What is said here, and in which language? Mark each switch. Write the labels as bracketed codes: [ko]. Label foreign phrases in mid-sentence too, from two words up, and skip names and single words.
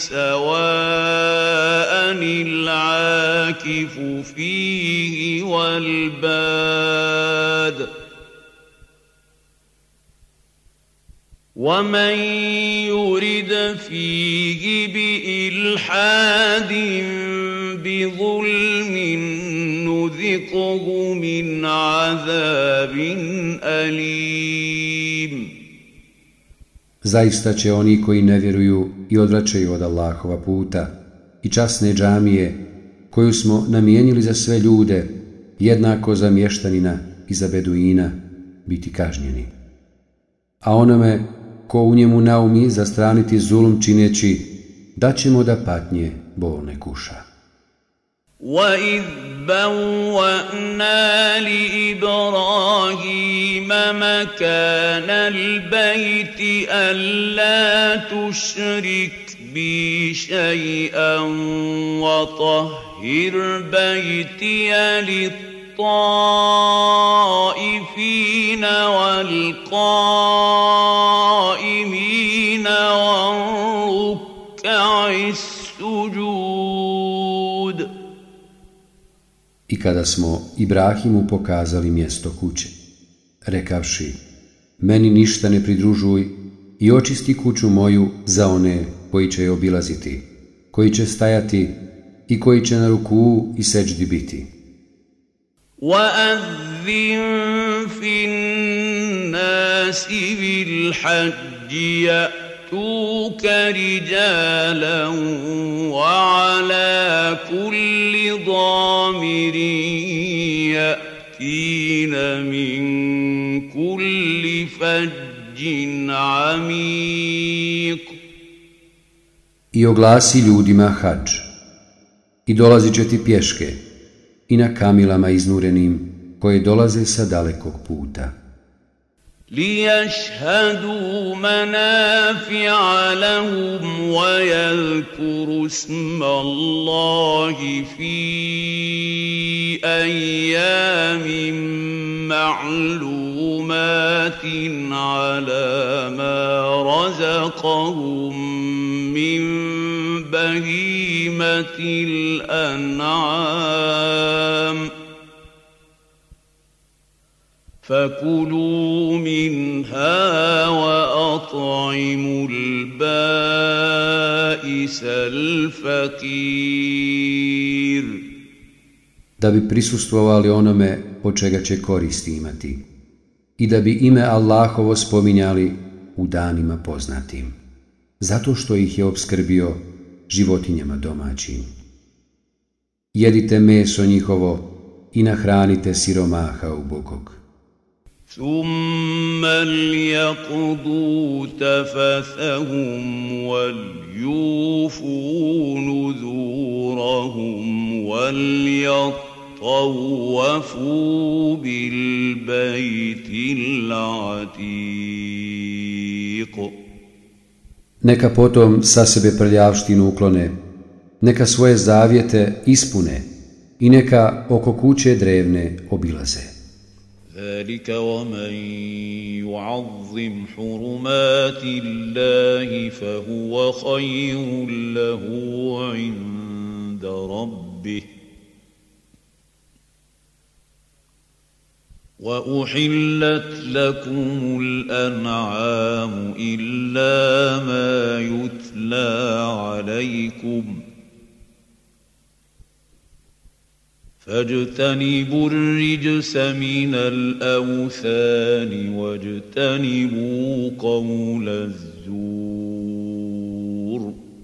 [ar] سَوَاءً الْعَاكِفُ فِيهِ وَالْبَادِ وَمَنْ يُرِدْ فِيهِ بِإِلْحَادٍ بِظُلْمٍ نُذِقْهُ مِنْ عَذَابٍ أَلِيمٍ. [bs] Zaista će oni koji ne vjeruju i odvraćaju od Allahova puta i časne džamije, koju smo namijenili za sve ljude, jednako za mještanina i za beduina, biti kažnjeni. A onome ko u njemu naumi zastraniti zulum čineći, daćemo da patnje bolne kuša. [ar] وَإِذْ بَوَّأْنَا لِإِبْرَاهِيمَ مَكَانَ الْبَيْتِ أَلَّا تُشْرِكْ بِي شَيْئًا وَطَهِّرْ بَيْتِيَ لِلطَّائِفِينَ وَالْقَائِمِينَ وَالرُّكَّعِ السُّجُودِ. [bs] I kada smo Ibrahimu pokazali mjesto kuće, rekavši, meni ništa ne pridružuj i očisti kuću moju za one koji će je obilaziti, koji će stajati i koji će na rukuu i seđdi biti. [ar] وَأَذِّن فِي النَّاسِ بِالْحَجِّ يَأْتُوكَ رِجَالًا وَعَلَى كُلِّ ضَامِرٍ يَأْتِينَ مِنْ كُلِّ فَجٍّ عَمِيقٍ. [bs] I oglasi ljudima hadž, i dolazit će ti pješke, i na kamilama iznurenim, koje dolaze sa dalekog puta. [ar] لِيَشْهَدُوا مَنَافِعَ لَهُمْ وَيَذْكُرُوا اسْمَ اللَّهِ فِي أَيَّامٍ مَّعْلُومَاتٍ عَلَى مَا رَزَقَهُم مِّن بَهِيمَةِ الْأَنْعَامِ فَكُلُوا مِنْهَا وَأَطْعِمُوا الْبَائِسَ الْفَقِيرَ. [bs] Da bi prisustvovali onome od čega će koristi imati i da bi ime Allahovo spominjali u danima poznatim, zato što ih je opskrbio životinjama domaćim. Jedite meso njihovo i nahranite siromaha ubogog. [ar] ثُمَّ لْيَقْضُوا تَفَثَهُمْ وَلْيُوفُوا نُذُورَهُمْ وَلْيَطَّوَّفُوا بِالْبَيْتِ الْعَتِيقِ. [bs] Neka potom sa sebe prljavštinu uklone, neka svoje zavjete ispune i neka oko kuće drevne obilaze. [ar] ذَلِكَ وَمَنْ يُعَظِّمْ حُرُمَاتِ اللَّهِ فَهُوَ خَيْرٌ لَهُ عِنْدَ رَبِّهِ وَأُحِلَّتْ لَكُمُ الْأَنْعَامُ إِلَّا مَا يُتْلَى عَلَيْكُمْ فَاجْتَنِبُوا الرِّجْسَ مِنَ الْأَوْثَانِ وَاجْتَنِبُوا قَوْلَ الزُّورِ.